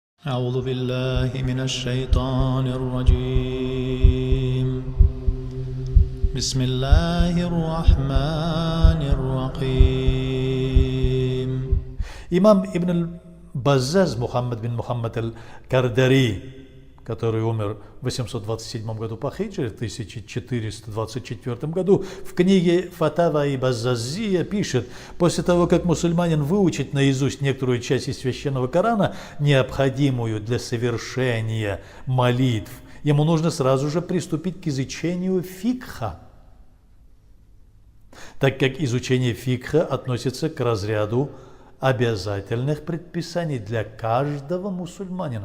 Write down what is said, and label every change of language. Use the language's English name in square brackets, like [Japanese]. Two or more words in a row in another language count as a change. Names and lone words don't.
[Arabic] أعوذ بالله من الشيطان الرجيم بسم الله الرحمن الرحيم. [Russian] Имам Ибн Баззаз Мухаммад бин Мухаммад аль-Кардари, который умер в 827 году по хиджре, в 1424 году, в книге Фатава и Баззазия пишет: после того, как мусульманин выучит наизусть некоторую часть из священного Корана, необходимую для совершения молитв, ему нужно сразу же приступить к изучению фикха, так как изучение фикха относится к разряду обязательных предписаний для каждого мусульманина.